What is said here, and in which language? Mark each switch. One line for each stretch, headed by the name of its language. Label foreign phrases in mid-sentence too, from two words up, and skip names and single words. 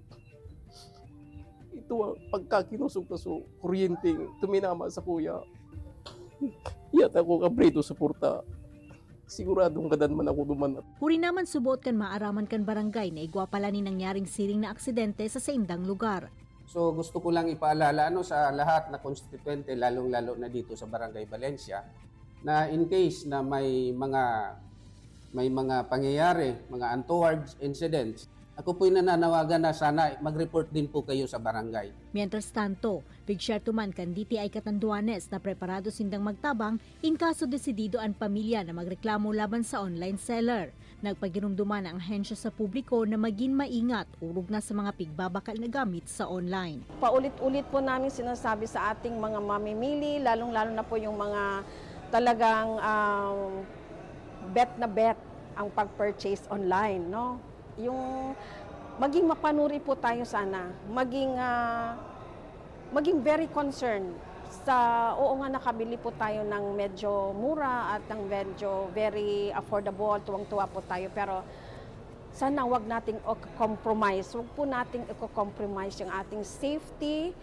Bikol: Ito pagkakinusog ka so kuryenteng tuminama sa kuya. Yata ko kabrito sa kurta. Siguradong gadan man ako duman. Huri naman subot kan maaraman kan barangay na igwa pala ni nangyaring siring na aksidente sa saindang lugar.
Filipino: So gusto ko lang ipaalala sa lahat na konstituente, lalong-lalo na dito sa Barangay Valencia, na
English: in case
Filipino: na may mga pangyayari, mga
English: untoward incidents,
Filipino: ako po'y nananawagan na sana mag-report din po kayo sa barangay.
Bikol: Mientras tanto, bigsyar tuman kan DTI Catanduanes na preparado sindang magtabang in kaso desidido ang pamilya na magreklamo laban sa online seller. Nagpagirumduman ang ahensya sa publiko na maging maingat urog na sa mga pigbabakal na gamit sa online.
Filipino: Paulit-ulit po namin sinasabi sa ating mga mamimili, lalong-lalo na po yung mga talagang bet na bet ang pag-purchase online, no? Yung maging mapanuri po tayo sana, maging
English: very concerned
Filipino: sa oo nga nakabili po tayo ng medyo mura at ng medyo
English: very affordable,
Filipino: tuwang-tuwa po tayo, pero sana wag nating compromise, wag po nating i-compromise yung ating safety.